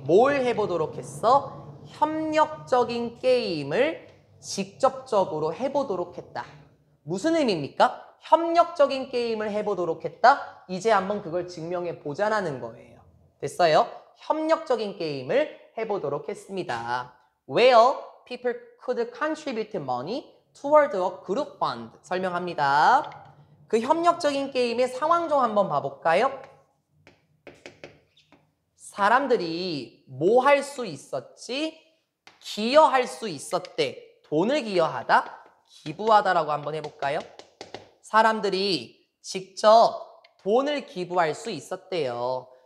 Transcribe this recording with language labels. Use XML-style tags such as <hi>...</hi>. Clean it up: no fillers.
<ko>뭘 해보도록 했어? 협력적인 게임을 직접적으로 해보도록 했다. 무슨 의미입니까? 협력적인 게임을 해보도록 했다. 이제 한번 그걸 증명해 보자라는 거예요. 됐어요? 협력적인 게임을 해보도록 했습니다.</ko> <en>Where people could contribute money toward a group fund.</en> <ko>설명합니다. 그 협력적인 게임의 상황 좀 한번 봐볼까요? 사람들이 뭐 할 수 있었지? 기여할 수 있었대. 돈을 기여하다? 기부하다라고 한번 해볼까요? 사람들이 직접 돈을 기부할 수 있었대요.</ko>